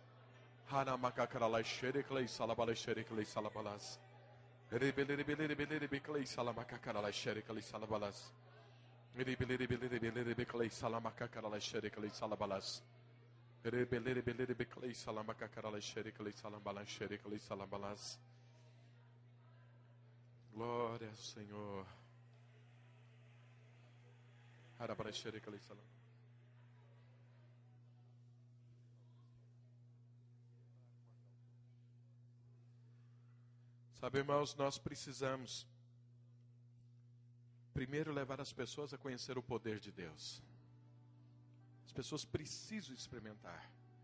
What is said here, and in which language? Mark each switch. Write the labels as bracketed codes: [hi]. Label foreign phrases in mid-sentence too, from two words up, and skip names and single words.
[pt] Hanamacacaralai xereclei salabalai xereclei salabalas. Rere belere belere belere beclei salamacacaralai xereclei salabalas. Rere belere belere belere beclei salamacacaralai xereclei salabalas. Rere belere belere beclei salamacacaralai xereclei salabalai xereclei salabalas. Glória ao Senhor. Harabalai xereclei salabalas. Sabe, irmãos, nós precisamos primeiro levar as pessoas a conhecer o poder de Deus. As pessoas precisam experimentar.